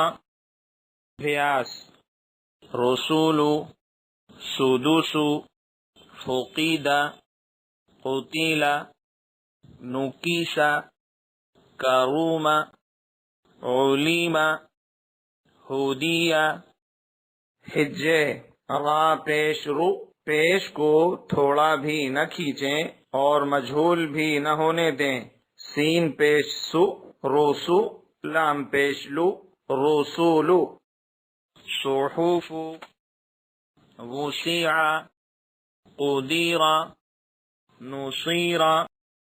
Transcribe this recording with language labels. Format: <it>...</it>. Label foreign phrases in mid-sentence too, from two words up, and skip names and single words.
<ar>ابھیاس: رسولو، سودوسو، فوقیدہ، قوتیلا، نوکیسا، کاروما، عولیما، ہودیا۔</ar> <ur>ہجے: را پیش رو، پیش کو تھوڑا بھی نہ کھینچیں اور مجہول بھی نہ ہونے دیں۔ سین پیش سو، روسو، لام پیش لو،</ur> <ar>روسولو، صحوفو، وسیعا، قدیرا، نصیرا۔</ar>